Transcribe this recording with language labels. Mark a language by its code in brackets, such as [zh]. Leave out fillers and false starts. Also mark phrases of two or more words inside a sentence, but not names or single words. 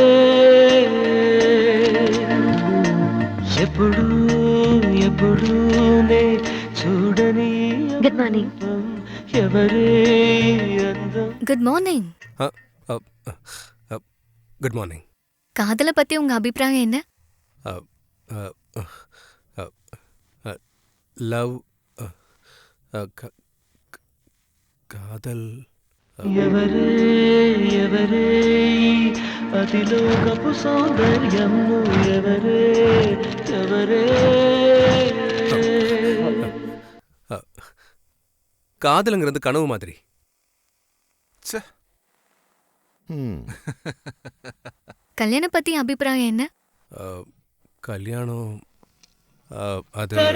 [te] ఎప్పుడు ఎప్పుడు నే చూడని [en] good morning. [te] ఎవరే అందం. [en] good morning. good morning. [ta] காதலை பத்தி உங்க அபிப்பிராயம் என்ன? லவ் காதல் [te] ఎవరే ఎవరే అతిలోకపు సౌందర్యము ఎవరే ఎవరే [ta] காதலுங்கிறது கனவு மாதிரி. கல்யாணம் பத்தி அபிப்பிராயம் என்ன? கல்யாணம் அது